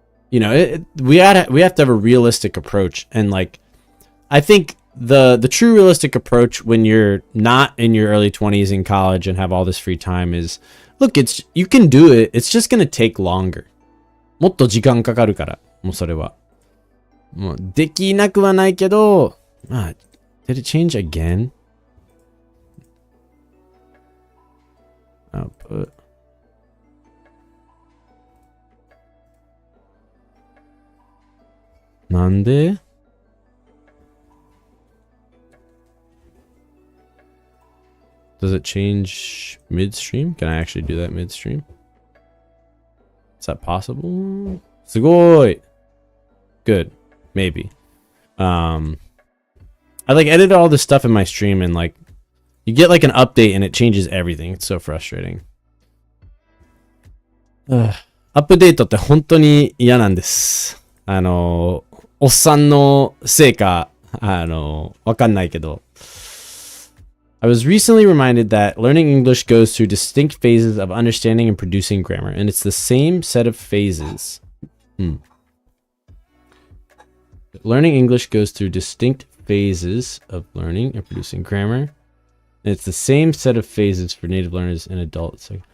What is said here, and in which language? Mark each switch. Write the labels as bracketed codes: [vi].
[en] We have to have a realistic approach. And like, I think the true realistic approach when you're not in your early 20s in college and have all this free time is, look, you can do it. It's just going to take longer. [ja] もっと時間かかるから、もうそれは。もうできなくはないけど、まあ、 [en] did it change again? Output. [ja] なんで? [en] Does it change midstream? Can I actually do that midstream? Is that possible? [ja] すごい! [en] Good. Maybe. I like edit all this stuff in my stream and like you get like an update and it changes everything. It's so frustrating. [ja] アップデートって本当に嫌なんです。おっさんのせいか、わかんないけど。 [en] I was recently reminded that learning English goes through distinct phases of understanding and producing grammar, and it's the same set of phases. Learning English goes through distinct phases of learning and producing grammar, and it's the same set of phases for native learners and adults.